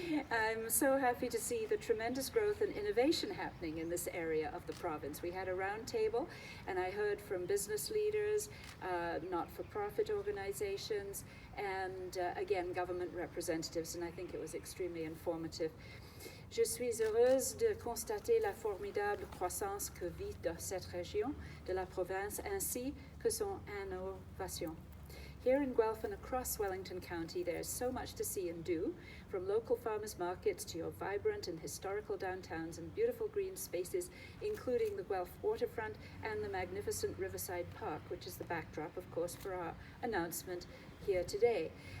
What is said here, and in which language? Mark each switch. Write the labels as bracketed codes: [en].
[en] I'm so happy to see the tremendous growth and innovation happening in this area of the province. We had a round table, and I heard from business leaders, not-for-profit organizations, and again, government representatives, and I think it was extremely informative. [fr] Je suis heureuse de constater la formidable croissance que vit dans cette région de la province ainsi que son innovation. [en] Here in Guelph and across Wellington County, there's so much to see and do, from local farmers markets to your vibrant and historical downtowns and beautiful green spaces, including the Guelph waterfront and the magnificent Riverside Park, which is the backdrop, of course, for our announcement here today.